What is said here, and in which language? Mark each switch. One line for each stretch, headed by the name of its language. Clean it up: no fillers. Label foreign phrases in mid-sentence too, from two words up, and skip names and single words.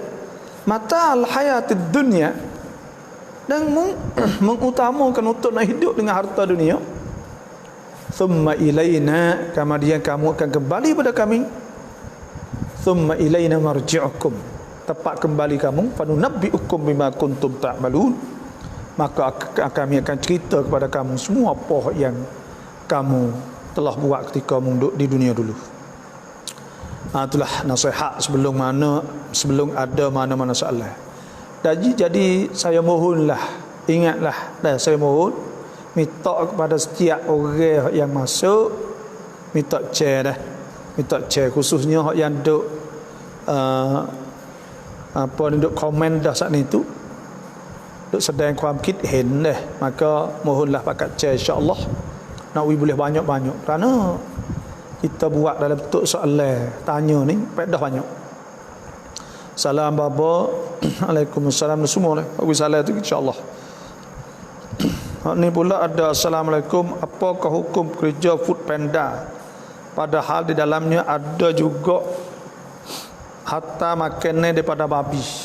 Arabic: متاع الحياة الدنيا,
Malay: dan mengutamakan untuk nak hidup dengan harta dunia.
Arabic: ثم إلينا,
Malay: kemudian kamu akan kembali pada kami.
Arabic: ثم إلينا مرجعكم,
Malay: tepat kembali kamu,
Arabic: فننبئكم بما كنتم تعملون,
Malay: maka kami akan cerita kepada kamu semua apa yang kamu telah buat ketika duduk di dunia dulu. Itulah nasihat sebelum ada mana-mana soalan. Jadi saya mohonlah, ingatlah, dan saya mohon minta kepada setiap orang yang masuk, minta share khususnya yang duk duk komen dah saat itu, duk sedang ความคิดเห็น dah, maka mohonlah pakat share
Arabic: إن شاء الله.
Malay: Nak boleh banyak-banyak, kerana kita buat dalam bentuk soalan tanya ni faedah banyak. Salam baba. Waalaikumsalam semua. Bagi salam tu
Arabic: إن شاء الله.
Malay: Ni pula ada, assalamualaikum, apakah hukum kerja food panda padahal di dalamnya ada juga harta makanan daripada babi.